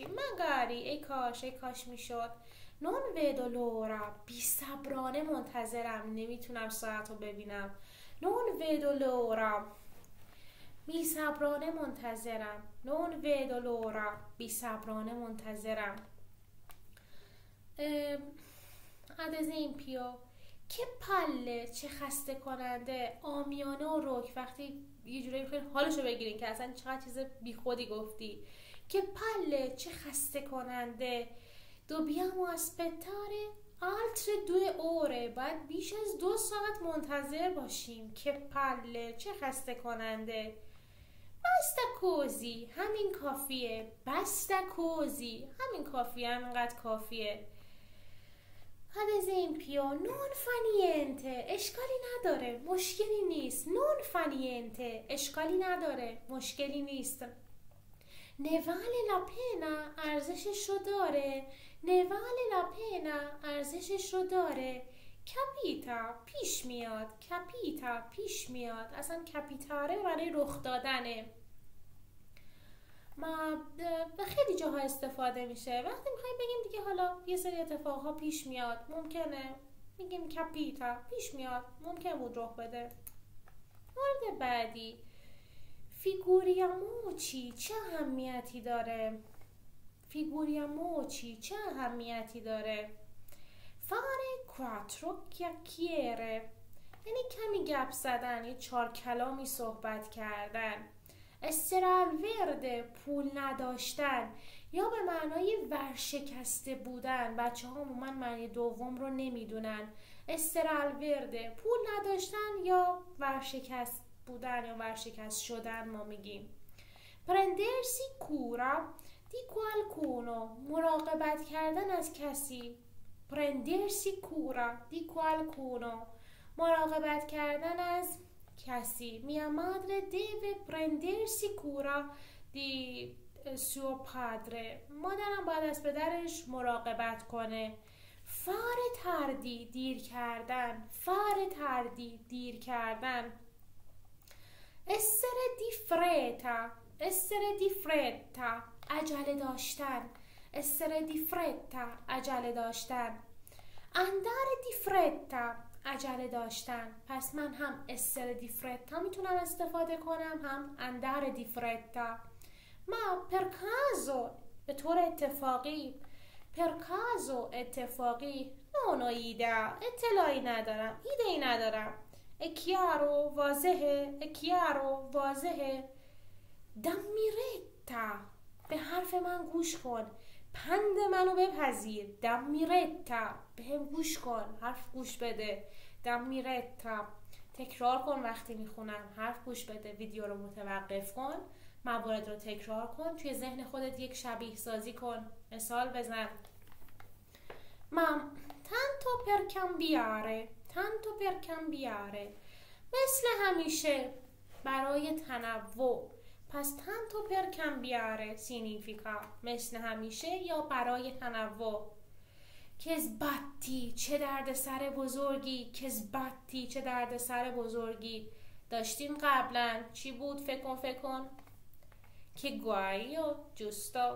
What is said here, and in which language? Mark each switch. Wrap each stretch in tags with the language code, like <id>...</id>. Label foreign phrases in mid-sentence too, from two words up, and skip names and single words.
<fa>مگاری، ای کاش میشد.</fa> <it>non vedo l'ora,</it> <fa>بی صبرانه منتظرم، نمیتونم ساعت رو ببینم.</fa> <it>non vedo l'ora,</it> <fa>بی صبرانه منتظرم.</fa> <it>non vedo l'ora,</it> <fa>بی صبرانه منتظرم.</fa> <it>ad esempio che palle,</it> <fa>چه خسته کننده. آمیانه و رک، وقتی یه جوری میخواین حالشو بگیرین که اصلا چقدر چیز بی خودی گفتی.</fa> <it>che palle,</it> <fa>چه خسته کننده.</fa> <it>dobbiamo aspettare altre 2 ore،</it> <fa>باید بیش از 2 ساعت منتظر باشیم.</fa> <it>che palle,</it> <fa>چه خسته کننده.</fa> <it>basta così,</it> <fa>همین کافیه.</fa> <it>basta così,</it> <fa>همین کافیه، همینقدر کافیه.</fa> <it>ad esempio non fa niente،</it> <fa>اشکالی نداره، مشکلی نیست.</fa> <it>non fa niente،</it> <fa>اشکالی نداره، مشکلی نیست.</fa> <it>ne vale la pena،</it> <fa>ارزشش رو داره.</fa> <it>ne vale la pena،</it> <fa>ارزشش رو داره. کپیتا پیش میاد، کپیتا پیش میاد. اصلا کپیتاره برای رخ دادنه. ما به خیلی جاها استفاده میشه. وقتی میخوایم بگیم دیگه حالا یه سری اتفاقها پیش میاد، ممکنه میگیم کپیتا پیش میاد، ممکن بود رخ بده. مورد بعدی، فیگوریاموچی چه اهمیتی داره؟ فیگوریاموچی چه اهمیتی داره؟</fa> <it>fare quattro chiacchiere</it> <fa>یعنی کمی گپ زدن، یه 4 کلامی صحبت کردن. استرالورد پول نداشتن یا به معنای ورشکسته بودن. بچه ها عموما معنی دوم رو نمیدونن. استرالورد پول نداشتن یا ورشکست بودن یا ورشکست شدن ما میگیم.</fa> <it>prendersi cura di qualcuno</it> <fa>مراقبت کردن از کسی.</fa> <it>prendersi cura di qualcuno</it> <fa>مراقبت کردن از کسی.</fa> <it>Mia madre deve prendersi cura di suo padre</it> <fa>مادرم باید از پدرش مراقبت کنه.</fa> <it>fare tardi</it> <fa>دیر کردن.</fa> <it>fare tardi</it> <fa>دیر کردن.</fa> <it>essere di fretta essere di fretta</it> <fa>عجله داشتن.</fa> <it>essere di fretta</it> <fa>عجله داشتن.</fa> <it>andare di fretta</it> <fa>عجله داشتن. پس من هم</fa> <it>essere di fretta</it> <fa>میتونم استفاده کنم، هم</fa> <it>andare di fretta. ma per caso</it> <fa>به طور اتفاقی،</fa> <it>per caso</it> <fa>اتفاقی،</fa> <it>non ho idea</it> <fa>اطلاعی ندارم، ایده‌ای ندارم.</fa> <it>è chiaro واضحه، è chiaro واضحه. dammi retta</it> <fa>به حرف من گوش کن، پند منو بپذیر.</fa> <it>dammi retta</it> <fa>به هم گوش کن، حرف گوش بده.</fa> <it>dammi retta</it> <fa>تکرار کن وقتی میخونم، حرف گوش بده. ویدیو رو متوقف کن، موارد رو تکرار کن، توی ذهن خودت یک شبیه سازی کن، مثال بزن.</fa> <it>tanto per cambiare tanto per cambiare</it> <fa>مثل همیشه برای تنوع. پس</fa> <it>tanto per cambiare significa</it> <fa>مثل همیشه یا برای تنوع. کذبتی چه درد سر بزرگی. کذبتی چه درد سر بزرگی داشتیم قبلا. چی بود؟ فکر کن. که گوایو جوستا.</fa>